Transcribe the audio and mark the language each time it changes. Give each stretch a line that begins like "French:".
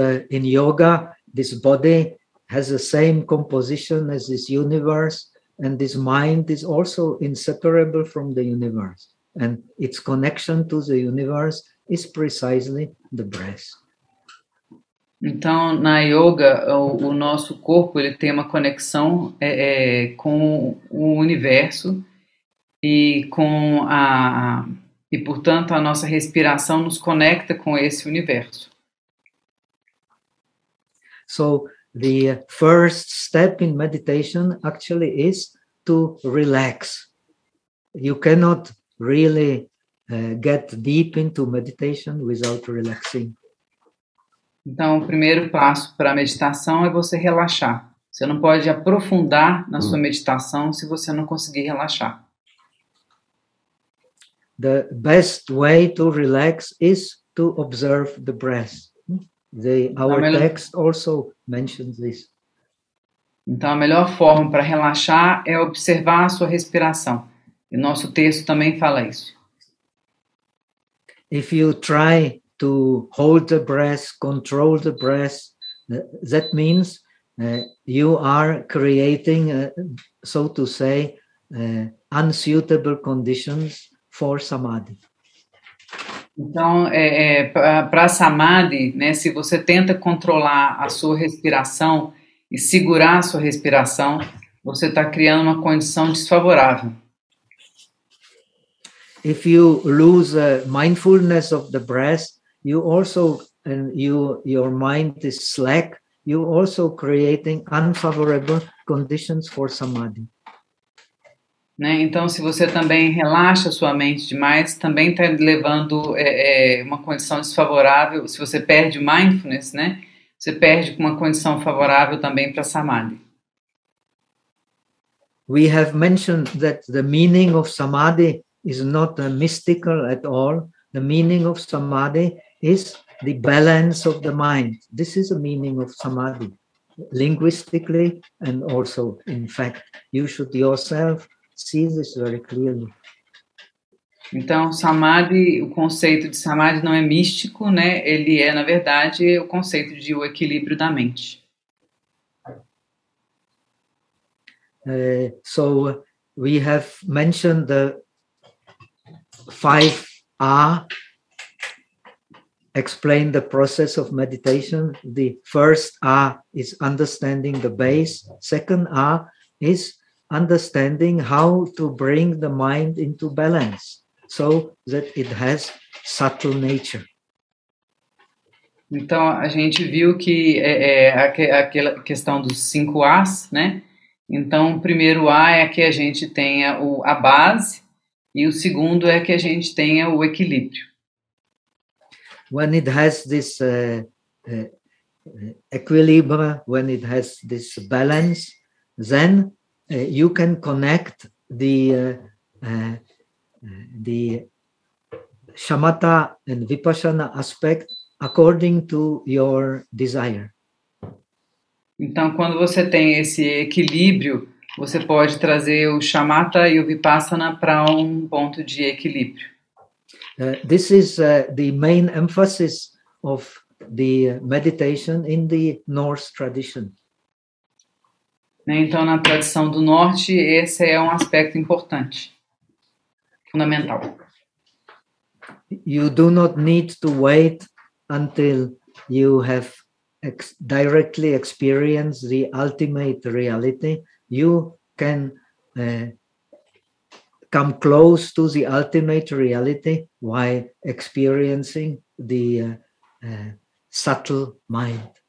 English: In yoga, this body has the same composition as this universe. And this mind is also inseparable from the universe. And its connection to the universe is precisely the breath.
Portuguese: Então, na yoga, o nosso corpo, ele tem uma conexão com o universo e com e portanto a nossa respiração nos conecta com esse universo.
English: So, the first step in meditation actually is to relax. You cannot really get deep into meditation without relaxing.
Portuguese: Então, o primeiro passo para a meditação é você relaxar. Você não pode aprofundar na sua meditação se você não conseguir relaxar.
English: The best way to relax is to observe the breath. Our text also mentions this.
Portuguese: Então, a melhor forma para relaxar é observar a sua respiração. E o nosso texto também fala isso.
English: If you try to hold the breath, control the breath, that means you are creating, so to say, unsuitable conditions for samadhi.
Portuguese: Então, para samadhi, né, se você tenta controlar a sua respiração e segurar a sua respiração, você está criando uma condição desfavorável.
English: if you lose mindfulness of the breath, you also, and you, your mind is slack, you also creating unfavorable conditions for samadhi.
Portuguese: Né? Então, se você também relaxa sua mente demais, também está levando uma condição desfavorável. Se você perde mindfulness, né? Você perde uma condição favorável também para samadhi.
English: We have mentioned that the meaning of samadhi is not mystical at all. The meaning of samadhi is the balance of the mind. This is the meaning of samadhi, linguistically and also in fact. You should yourself see this very clearly.
Portuguese: Então, samadhi, o conceito de samadhi não é místico, né? Ele é, na verdade, o conceito de o equilíbrio da mente.
English: So we have mentioned the 5A, explain the process of meditation. The first A is understanding the base. Second A is understanding how to bring the mind into balance so that it has subtle nature.
Portuguese: Então, a gente viu que aquela questão dos 5 As, né? Então, o primeiro A é que a gente tenha a base. E o segundo é que a gente tenha o equilíbrio.
English: When it has this equilibrium, when it has this balance, then you can connect the shamatha and vipassana aspect according to your desire.
Portuguese: Então, quando você tem esse equilíbrio, você pode trazer o shamatha e o vipassana para um ponto de equilíbrio.
English: This is the main emphasis of the meditation in the Norse tradition.
Portuguese: Então, na tradição do Norte, esse é um aspecto importante, fundamental.
English: You do not need to wait until you have directly experienced the ultimate reality. You can come close to the ultimate reality while experiencing the subtle mind.